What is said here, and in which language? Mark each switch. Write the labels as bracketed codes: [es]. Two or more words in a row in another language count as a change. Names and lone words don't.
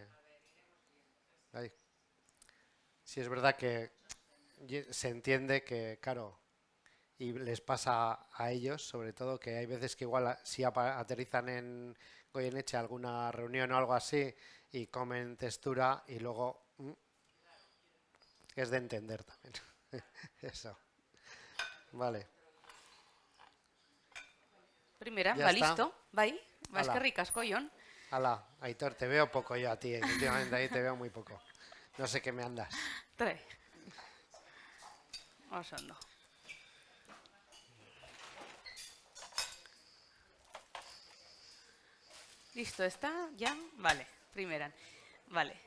[es] Ay, si es verdad que se entiende que, claro, y les pasa a ellos, sobre todo, que hay veces que igual si aterrizan en Goyeneche a alguna reunión o algo así y comen textura y luego es de entender también. Eso. Vale. Primera, Ya va está. listo. [eu] Bai, ba Hala. eskerrik asko, Jon. Hala, Aitor, [es] te veo poco yo a ti. Últimamente ahí te veo muy poco. No sé qué me andas. Trae. [eu] Oso ondo. [es] Listo, ¿está? ¿Ya? Vale, primera. Vale.